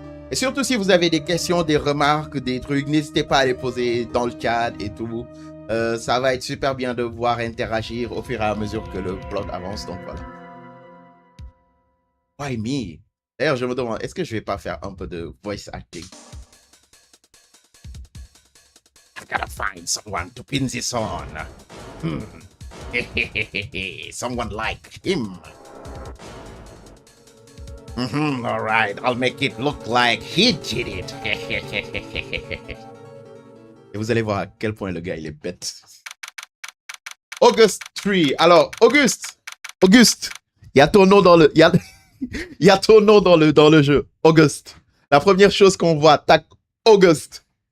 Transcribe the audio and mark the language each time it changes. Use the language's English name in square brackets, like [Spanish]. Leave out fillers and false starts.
[French] Et surtout, si vous avez des questions, des remarques, des trucs, n'hésitez pas à les poser dans le chat et tout. Ça va être super bien de voir interagir au fur et à mesure que le plot avance. Donc voilà. [English] Why me? [French] D'ailleurs, je me demande, est-ce que je vais pas faire un peu de voice acting? [English] I've gotta find someone to pin this on. Someone like him. All right, I'll make it look like he did it. [French] Et vous allez voir à quel point le gars, il est bête. August 3. Alors, Auguste, il y a ton nom dans le... Il y a ton nom dans le jeu. Auguste. La première chose qu'on voit, tac, Auguste.